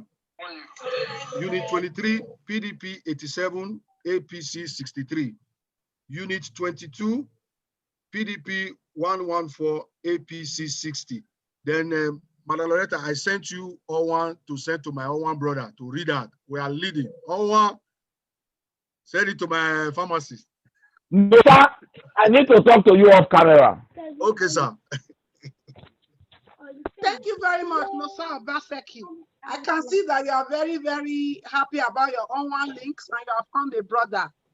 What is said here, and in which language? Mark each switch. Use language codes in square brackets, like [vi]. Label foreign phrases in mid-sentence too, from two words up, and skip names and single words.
[en] Unit 23, PDP 87, APC 63. Unit 22, PDP 114, APC 60. Then, Madam Loretta, I sent you O1 to send to my O1 brother to read that. We are leading. O1, send it to my pharmacist. No, sir. I need to talk to you off camera. Okay, sir. Thank you very much, Nosa Baseki. I can see that you are very, very happy about your online links and you have found a brother.